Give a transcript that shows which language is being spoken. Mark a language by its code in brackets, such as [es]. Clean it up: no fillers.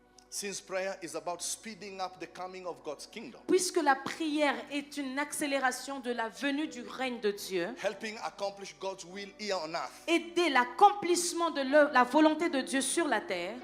[en] Since prayer is about speeding up the coming of God's kingdom, [fr] Puisque la prière est une accélération de la venue du règne de Dieu, [en] helping accomplish God's will here on earth, [fr] aider l'accomplissement de la volonté de Dieu sur la terre,